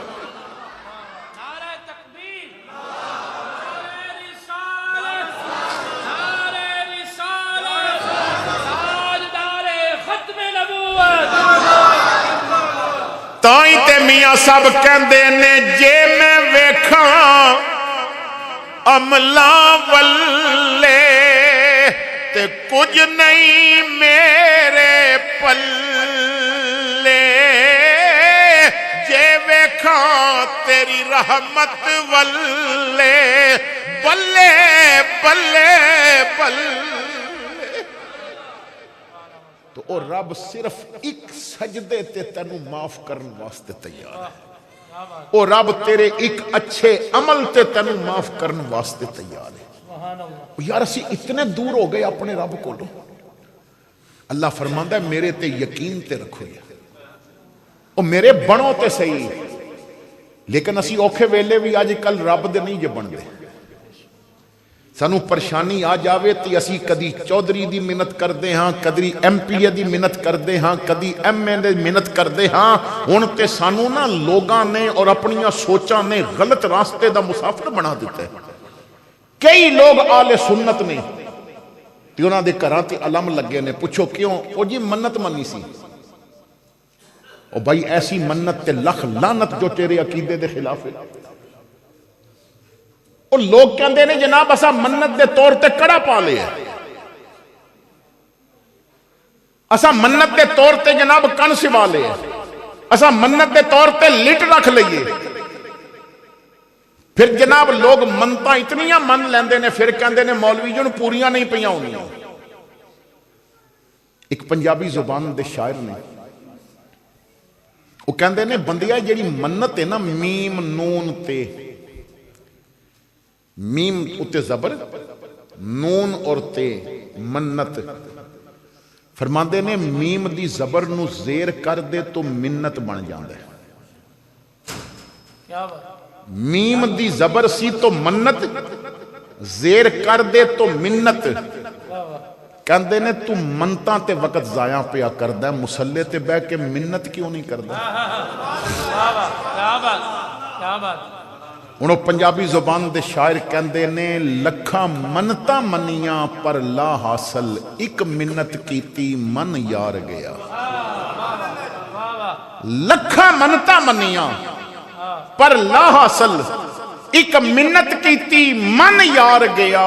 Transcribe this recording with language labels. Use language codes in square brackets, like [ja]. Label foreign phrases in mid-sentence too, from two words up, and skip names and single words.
[pa] تائیں تے میاں سب کہندے نے جے میں ویکھاں عملاں ولے تے کچھ نہیں میرے پلے، جے ویکھاں تیری رحمت ولے بلے بلے بلے۔ تو اور رب صرف ایک سجدے تے تینوں معاف کرن واسطے تیار ہے، اور رب تیرے ایک اچھے عمل تے تینوں معاف کرن واسطے تیار ہے۔ یار اسی اتنے دور ہو گئے اپنے رب کو، اللہ فرماندا ہے میرے تے یقین تے رکھو یا اور میرے بنو تے صحیح، لیکن اسی اوکھے ویلے بھی آج کل رب دے نہیں جے بن دے۔ سانو پریشانی آ جاوے تی اسی کدی چودھری دی منت کر دے ہاں، کدی ایم پی اے دی منت کر دے ہاں، کدی ایم اے دی منت کر دے ہاں۔ ہن تے سانو نا لوگاں نے اور اپنیاں سوچاں نے غلط راستے دا مسافر بنا دیتا ہے۔ کئی لوگ آل سنت نے تے انہاں دے گھراں تے علم لگے نے، پوچھو کیوں؟ او جی منت منی سی، او بھائی ایسی منت تے لکھ لعنت جو تیرے عقیدے دے خلاف ہے۔ اور لوگ کہندے نے جناب اسا منت دے طور تے کڑا پا لے ہے، اسا منت دے طور تے جناب کن سوا لے ہے، اسا منت دے طور تے لٹ رکھ لئیے۔ پھر جناب لوگ منتاں اتنیاں من لیندے نے، پھر کہندے نے مولوی جن پوریاں نہیں پیاں ہونیاں۔ ایک پنجابی زبان دے شاعر نے وہ کہندے نے بندیا جیڑی منت ہے نا میم نون تے، میم اتے زبر نون اور تے منت، فرماندے نے میم دی زبر نو زیر کر دے تو منت بن جاندے۔ میم دی زبر سی تو منت، زیر کر دے تو منت۔ کہندے نے تو منتاں تے وقت ضائع پیا کردہ ہے، مسلے تے بہ کے منت کیوں نہیں کردہ؟ ਹੁਣ ਉਹ ਪੰਜਾਬੀ ਜ਼ੁਬਾਨ ਦੇ ਸ਼ਾਇਰ ਕਹਿੰਦੇ ਨੇ, ਲੱਖਾਂ ਮੰਨਤਾਂ ਮੰਨੀਆਂ ਪਰ ਲਾ ਹਾਸਲ, ਇੱਕ ਮਿੰਨਤ ਕੀਤੀ ਮਨ ਯਾਰ ਗਿਆ। ਲੱਖਾਂ ਮੰਨਤਾਂ ਮੰਨੀਆਂ ਪਰ ਲਾ ਹਾਸਲ, ਇੱਕ ਮਿੰਨਤ ਕੀਤੀ ਮਨ ਯਾਰ ਗਿਆ।